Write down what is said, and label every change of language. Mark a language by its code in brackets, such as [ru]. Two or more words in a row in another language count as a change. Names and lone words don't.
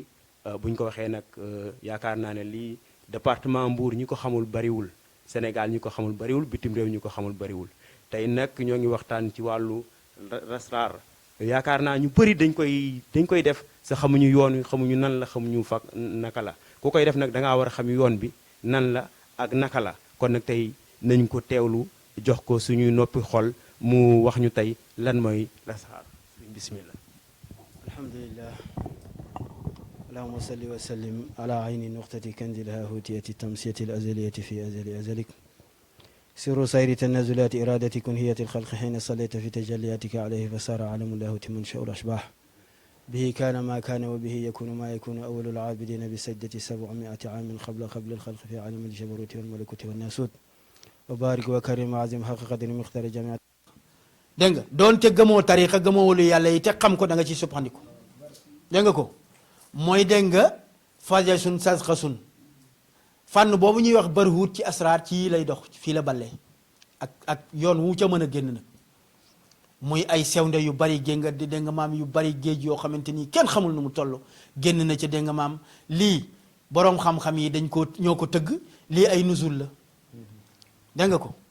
[wo] buñ ko waxee nag yaakaar naa ne lii département Mbour ñi ko xamul bariwul Sénégal ñi ko xamul bariwul bitim réew ñi ko xamul bariwul tey nag ñoo ngi waxtaan ci wàllu lasraar yaakaar naa ñu bëri dañ koy def sa xamuñu yoon wi xamuñu nan la xamuñu fa naka la ku koy def nag da ngaa war a xam yoon bi nan la ak naka la kon nag tey nañ ko teewlu jox ko suñuy noppi xol mu wax ñu tey lan mooy lasraar bismillah [ar] الحمد لله اللهم صل وسلم على عين نقطة قنديل الهاهوتية تمسية الأزلية في أزل أزلك سر سير تنازلات إرادة كنهية الخلق حين صليت في تجلياتك عليه فسار علم الله منشأ الأشباح به كان ما كان وبه يكون ما يكون أول العابدين بسجدة 700 عام قبل الخلق في عالم الجبروت والملكوت والناسوت وبارك وكرم عظيم حق قدر مختار جميع [wo] dégg nga doonte gëmoo tariqa gëmoo wolu yàlla yi te xam ko da nga ci suppandiku dégg nga ko mooy dégg nga faja sun sasxa sun fànn boobu ñuy wax barhuut ci asraar ci lay dox fii la ballee ak yoon wu ca mën a génn nag muy ay sewnde yu bari génn nga dégg nga maam yu bari géej yoo xamante ni kenn xamul nu mu toll génn na ca dégg nga maam lii boroom xam-xam yi dañ ko ñoo ko tëgg lii ay nusul la dégg nga ko